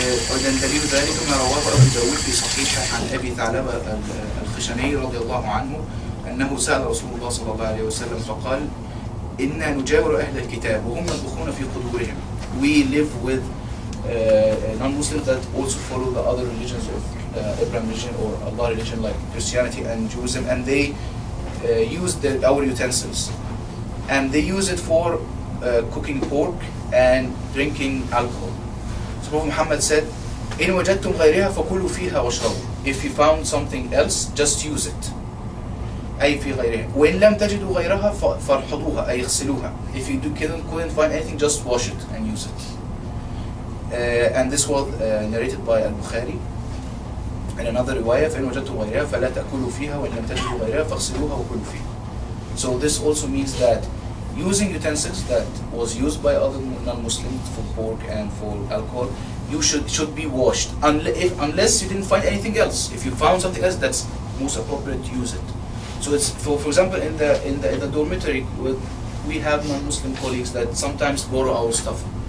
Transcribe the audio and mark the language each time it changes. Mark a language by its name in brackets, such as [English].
[Arabic] ومن دليل ذلك ما رواه أبو داود في صحيحه عن أبي ثعلبة الخشني رضي الله عنه أنه سأل رسول الله صلى الله عليه وسلم فقال إنا نجاور أهل الكتاب وهم يطبخون في قدورهم. [English] We live with non-Muslims that also follow the other religions of Abraham religion or Allah religion like Christianity and Judaism, and they use our utensils, and they use it for cooking pork and drinking alcohol. So Prophet Muhammad said, [Arabic] إن وجدتم غيرها فكلوا فيها واشربوا. [English] If you found something else, just use it. [Arabic] أي في غيرها. وإن لم تجدوا غيرها فارحضوها أي اغسلوها. [English] If you couldn't find anything, just wash it and use it. And this was narrated by Al-Bukhari. In another riwayah, [Arabic] فإن وجدتم غيرها فلا تأكلوا فيها وإن لم تجدوا غيرها فاغسلوها وكلوا فيها. [English] So this also means that using utensils that was used by other non-Muslims for pork and for alcohol, you should be washed unless you didn't find anything else. If you found something else, that's most appropriate to use it. So it's for example in the dormitory we have non-Muslim colleagues that sometimes borrow our stuff.